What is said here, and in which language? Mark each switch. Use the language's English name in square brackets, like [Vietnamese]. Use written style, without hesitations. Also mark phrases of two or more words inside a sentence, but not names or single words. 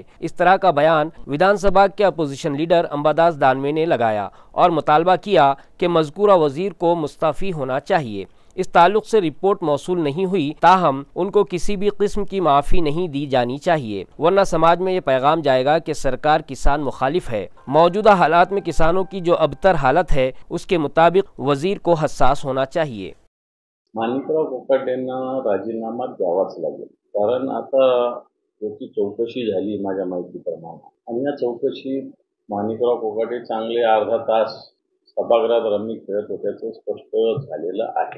[Urdu] اس طرح کا بیان ودھان سبھا کے اپوزیشن لیڈر امباداس دانوے نے لگایا اور مطالبہ کیا کہ مذکورہ وزیر کو مستعفی ہونا چاہیے۔ اس تعلق سے رپورٹ موصول نہیں ہوئی تاہم ان کو کسی بھی قسم کی معافی نہیں دی جانی چاہیے ورنہ سماج میں یہ پیغام جائے گا کہ سرکار کسان مخالف ہے۔ موجودہ حالات میں کسانوں کی جو ابتر حالت ہے اس کے مطابق وزیر کو حساس ہونا چاہیے۔ [Marathi] माणिकराव कोकाटेंना राजीनामा द्यावाच लागेल कारण आता याची चौकशी झाली माझ्या माहितीप्रमाणे आणि या चौकशीत माणिकराव कोकाटे चांगले अर्धा तास सभागृहात रमी खेळत होत्याचं स्पष्ट झालेलं आहे।